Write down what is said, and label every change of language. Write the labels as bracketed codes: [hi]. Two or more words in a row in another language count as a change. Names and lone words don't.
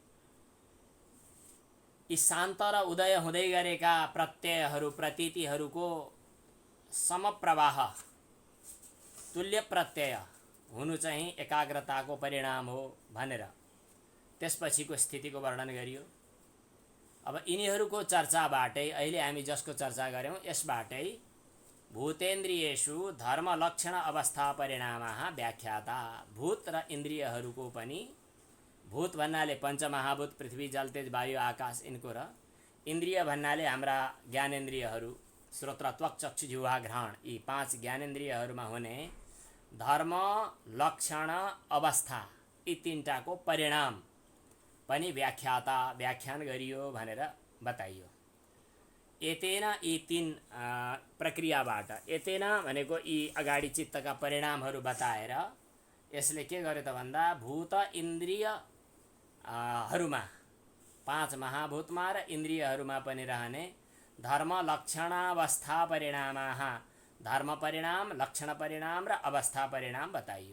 [ne] यी शान्त र उदय हुँदै गरेका प्रत्ययहरू प्रतीतिहरूको समप्रवाह तुल्य प्रत्यय हुनु चाहिँ एकाग्रताको परिणाम हो भनेर त्यसपछिको स्थितिको वर्णन गरियो। अब यिनीहरूको चर्चाबाटै अहिले हामी जसको चर्चा गर्यौं यसबाटै [sa] भूतेन्द्रियेषु धर्मलक्षण अवस्था परिणामाः व्याख्याता। [ne] भूत र इन्द्रियहरूको पनि, भूत भन्नाले पञ्चमहाभूत पृथ्वी जल तेज वायु आकाश यिनको, र इन्द्रिय भन्नाले हाम्रा ज्ञानेन्द्रियहरू श्रोत्र त्वक चक्षु जिह्वा घ्राण, यी 5 ज्ञानेन्द्रियहरूमा हुने धर्म लक्षण अवस्था यी 3टाको परिणाम पनि व्याख्याता व्याख्यान गरियो भनेर बताइयो। एतेन यी 3 प्रक्रियाबाट, एतेन भनेको यी अगाडि चित्तका परिणामहरू बताएर यसले के गर्यो त भन्दा भूत इन्द्रिय हरूमा 5 महाभूतमा र इन्द्रियहरूमा पनि रहने धर्म लक्षणावस्था परिणामाः, धर्म परिणाम, लक्षण परिणाम र अवस्था परिणाम बताइयो।